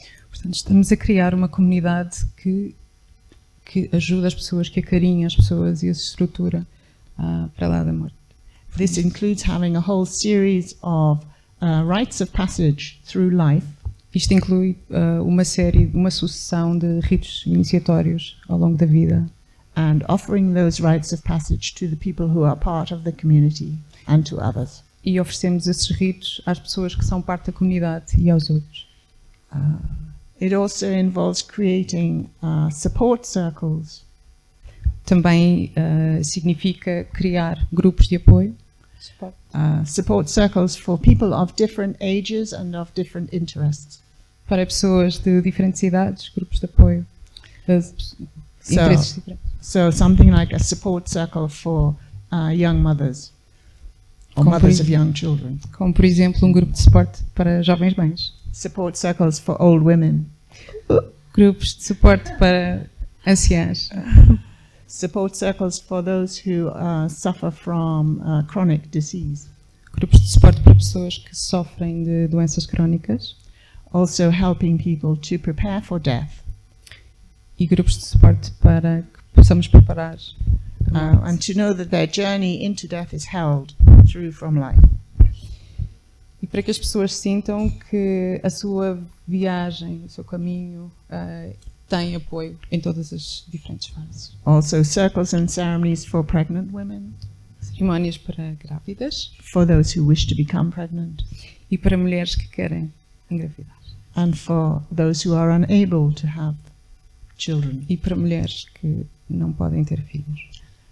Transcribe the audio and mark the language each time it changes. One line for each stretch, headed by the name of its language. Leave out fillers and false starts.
Portuguese: Portanto, estamos a criar uma comunidade que ajuda as pessoas, que acarinha as pessoas e as estrutura para lá da morte.
English: This includes having a whole series of rites of passage through life.
Portuguese: Isto inclui uma sucessão de ritos iniciatórios ao longo da vida.
English: And offering those rites of passage to the people who are part of the community and to others.
Portuguese: E oferecemos esses ritos às pessoas que são parte da comunidade e aos outros.
English: It also involves creating support circles.
Portuguese: Também significa criar grupos de apoio.
English: Support circles for people of different ages and of different interests.
Portuguese: Para pessoas de diferentes idades, grupos de apoio, interesses diferentes.
English: So something like a support circle for young mothers or mothers of young children.
Portuguese: Como por exemplo grupo de suporte para jovens mães.
English: Support circles for old women.
Portuguese: Grupos de suporte para anciãs.
English: Support circles for those who suffer from chronic disease.
Portuguese: Grupos de suporte para pessoas que sofrem de doenças crónicas.
English: Also helping people to prepare for death.
Portuguese: E grupos de suporte para que possamos preparar
English: and to know that their journey into death is held through from life.
Portuguese: E para que as pessoas sintam que a sua viagem, o seu caminho tem apoio em todas as diferentes fases.
English: Also circles and ceremonies for pregnant women.
Portuguese: Cerimónias para grávidas.
English: For those who wish to become pregnant.
Portuguese: E para mulheres que querem engravidar.
English: And for those who are unable to have children.
Portuguese: E para mulheres que não podem ter filhos.